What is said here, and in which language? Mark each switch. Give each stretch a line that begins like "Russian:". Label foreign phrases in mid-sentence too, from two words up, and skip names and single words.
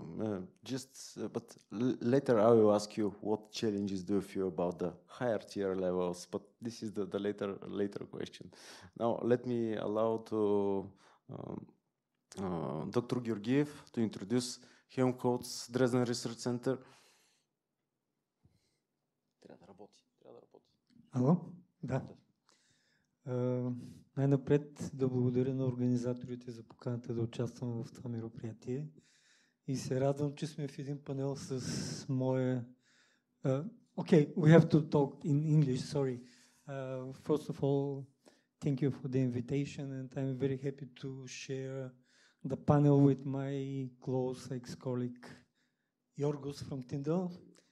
English: But later I will ask you what challenges do you feel about the higher tier levels, but this is the later question. Now let me allow to Dr. Georgiev to introduce Helmholtz Dresden Research Center.
Bulgarian: Ало? Да. Най-напред да благодаря на организаторите за поканата да участвам в това мероприятие и се радвам, че сме в един панел с моя...
English: Okay, we have to talk in English, sorry. First of all, thank you for the invitation, and I'm very happy to share the panel with my close ex-colleague Giorgos from Tyndall.